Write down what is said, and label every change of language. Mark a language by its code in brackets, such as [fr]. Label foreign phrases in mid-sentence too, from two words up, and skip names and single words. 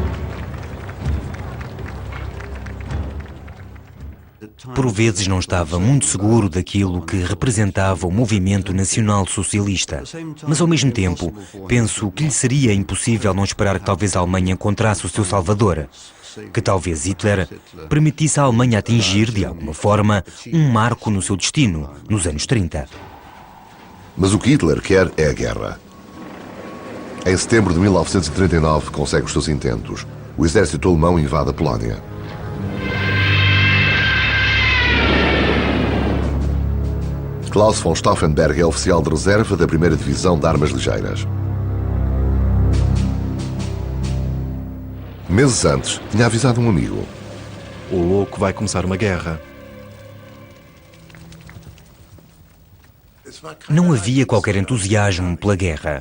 [pt] Por vezes não estava muito seguro daquilo que representava o movimento nacional-socialista, mas ao mesmo tempo penso que lhe seria impossível não esperar que talvez a Alemanha encontrasse o seu salvador, que talvez Hitler permitisse à Alemanha atingir, de alguma forma, um marco no seu destino, nos anos 30. Mas o que Hitler quer é a guerra. Em setembro de 1939 consegue os seus intentos. O exército alemão invade a Polónia. Klaus von Stauffenberg é oficial de reserva da 1ª Divisão de Armas Ligeiras. Meses antes, tinha avisado um amigo. O louco vai começar uma guerra. Não havia qualquer entusiasmo pela guerra.